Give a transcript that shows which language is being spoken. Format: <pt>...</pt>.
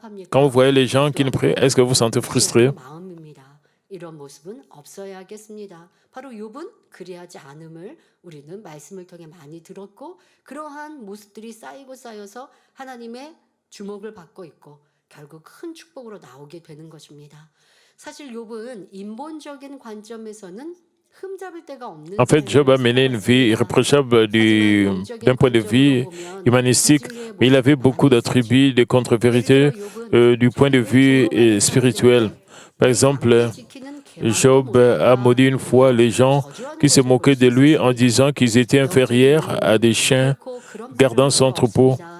<fr>Quand vous voyez les gens qui ne prient, est-ce que vous vous sentez frustré?</fr> <ko>이런 모습은 없어야겠습니다. 바로 욥은 그리하지 않음을 우리는 말씀을 통해 많이 들었고 그러한 모습들이 쌓여서 하나님의 주목을 받고 있고 결국 큰 축복으로 나오게 되는 것입니다. 사실 욥은 인본적인 관점에서는</ko> <fr>En fait, Job a mené une vie irréprochable d'un point de vue humanistique, mais il avait beaucoup d'attributs de contre-vérités du point de vue spirituel. Par exemple, Job a maudit une fois les gens qui se moquaient de lui en disant qu'ils étaient inférieurs à des chiens gardant son troupeau.</fr>